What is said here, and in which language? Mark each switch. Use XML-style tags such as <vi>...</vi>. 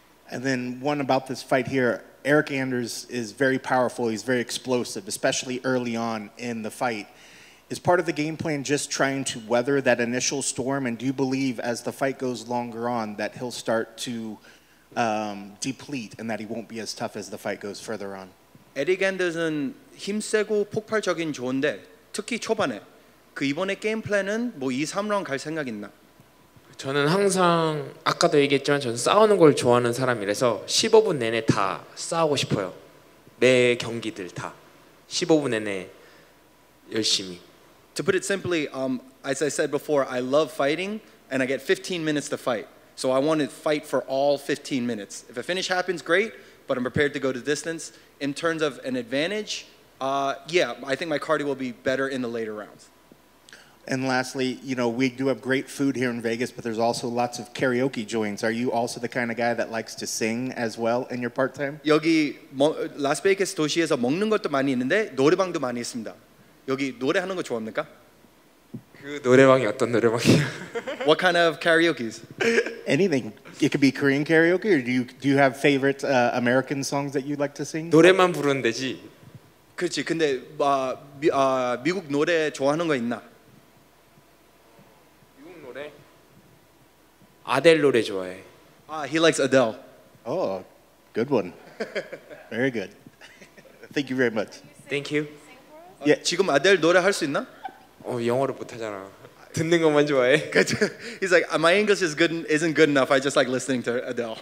<en>And then one about this fight here, Eric Anders is very powerful. He's very explosive, especially early on in the fight. Is part of the game plan just trying to weather that initial storm? And do you believe as the fight goes longer on that he'll start to deplete and that he won't be as tough as the fight goes further on?</en> <ko>에릭 앤더슨 힘세고 폭발적인 좋은데 특히 초반에 그 이번에 게임 플랜은 뭐 2, 3라운드 갈 생각 있나? 저는 항상 아까도 얘기했지만 저는 싸우는 걸 좋아하는 사람이라서 15분 내내 다 싸우고 싶어요. 매 경기들 다 15분 내내 열심히.</ko> <en>To put it simply, as I said before, I love fighting and I get 15 minutes to fight. So I want to fight for all 15 minutes. If a finish happens, great, but I'm prepared to go the distance. In terms of an advantage, yeah, I think my cardio will be better in the later rounds. And lastly, you know, we do have great food here in Vegas, but there's also lots of karaoke joints. Are you also the kind of guy that likes to sing as well in your part-time?</en> <ko>여기 라스베이거스 도시에서 먹는 것도 많이 있는데 노래방도 많이 있습니다. 여기 노래하는 거 좋아합니까? 그 노래방이 어떤 노래방이야?</ko> <en>What kind of karaoke's? Anything. It could be Korean karaoke, or do you have favorite American songs that you like to sing?</en> <ko>노래만 부르는 데지. 그렇지. 근데 미국 노래 좋아하는 거 있나? 미국 노래? 아델 노래 좋아해.</ko> <en>He likes Adele. Oh, good one. Very good. Thank you very much. Thank you.</en> <ko>지금 아델 노래 할 수 있나? 영어를 못 하잖아. 듣는 것만 좋아해.</ko> <en>He's like, my English isn't good enough. I just like listening to Adele.</en>